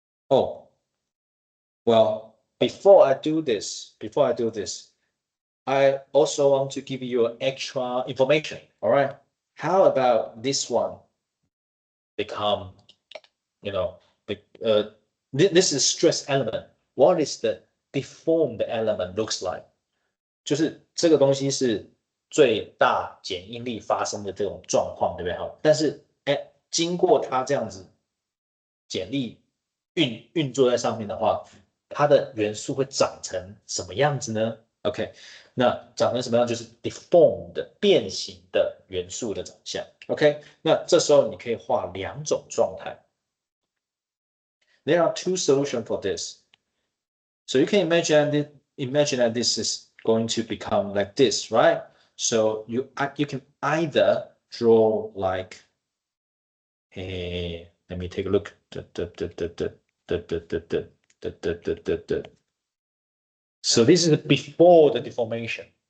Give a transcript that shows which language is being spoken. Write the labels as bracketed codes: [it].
[en] Oh, well, before I do this, I also want to give you extra information. All right. How about this one become, this is stress element. What is the deformed element looks like? [zh] 就是这个东西是最大剪应力发生的这种状况，对不对？好，但是经过它这样子剪力运作在上面的话，它的元素会长成什么样子呢 ？OK， 那长成什么样就是 deformed 变形的元素的长相。 OK， 那这时候你可以画两种状态。 [en] There are two solutions for this. So you can imagine that this is going to become like this, right? So you can either draw like a, let me take a look. So this is before the deformation.